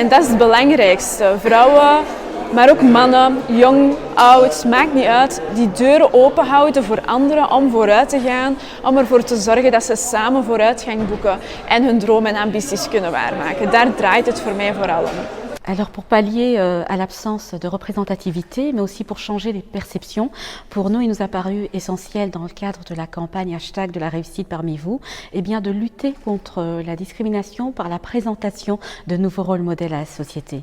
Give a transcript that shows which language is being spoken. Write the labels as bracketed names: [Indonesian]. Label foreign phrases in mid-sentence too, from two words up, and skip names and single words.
[Dutch] En dat is het belangrijkste. Vrouwen, maar ook mannen, jong, oud, maakt niet uit, die deuren open houden voor anderen om vooruit te gaan, om ervoor te zorgen dat ze samen vooruitgang boeken en hun dromen en ambities kunnen waarmaken. Daar draait het voor mij vooral om. [French] Alors pour pallier à l'absence de représentativité, mais aussi pour changer les perceptions, pour nous il nous a paru essentiel dans le cadre de la campagne hashtag de la réussite parmi vous, eh bien de lutter contre la discrimination par la présentation de nouveaux rôles modèles à la société.